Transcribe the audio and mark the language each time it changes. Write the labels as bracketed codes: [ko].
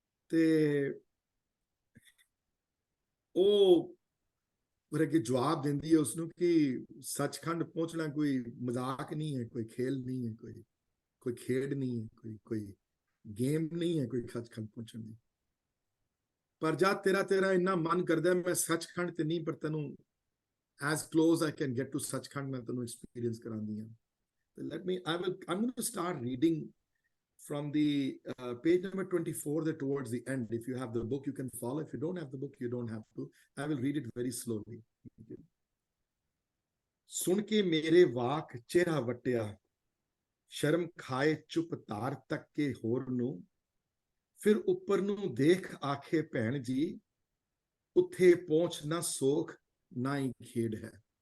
[pa] ਤੇ ਉਹ ਫਿਰ ਅੱਗੇ ਜਵਾਬ ਦਿੰਦੀ ਹੈ ਉਸਨੂੰ ਕਿ ਸੱਚਖੰਡ ਪਹੁੰਚਣਾ ਕੋਈ ਮਜ਼ਾਕ ਨਹੀਂ ਹੈ, ਕੋਈ ਖੇਲ ਨਹੀਂ ਹੈ, ਕੋਈ ਖੇਡ ਨਹੀਂ ਹੈ, ਕੋਈ ਗੇਮ ਨਹੀਂ ਹੈ ਕੋਈ ਸੱਚਖੰਡ ਪਹੁੰਚਣ ਦੀ। ਪਰ ਜਦ ਤੇਰਾ ਇੰਨਾ ਮਨ ਕਰਦਾ ਮੈਂ ਸੱਚਖੰਡ ਤੇ ਨਹੀਂ, ਪਰ ਤੈਨੂੰ [en] as close I can get to [pa] Sachkhand ਮੈਂ ਤੈਨੂੰ ਐਕਸਪੀਰੀਅੰਸ ਕਰਾਉਂਦੀ ਹਾਂ। [en] I'm going to start reading from the page number 24 there towards the end. If you have the book, you can follow. If you don't have the book, you don't have to. I will read it very slowly. [pa] ਸੁਣ ਕੇ ਮੇਰੇ ਵਾਕ ਚਿਹਰਾ ਵਟਿਆ, ਸ਼ਰਮ ਖਾਏ ਚੁੱਪ ਧਾਰ ਤੱਕ ਕੇ ਹੋਰ ਨੂੰ, ਫਿਰ ਉੱਪਰ ਨੂੰ ਦੇਖ ਆਖੇ ਭੈਣ ਜੀ, ਉੱਥੇ ਪਹੁੰਚ ਨਾ ਸੋਖ ਨਾ ਹੀ ਖੇਡ ਹੈ।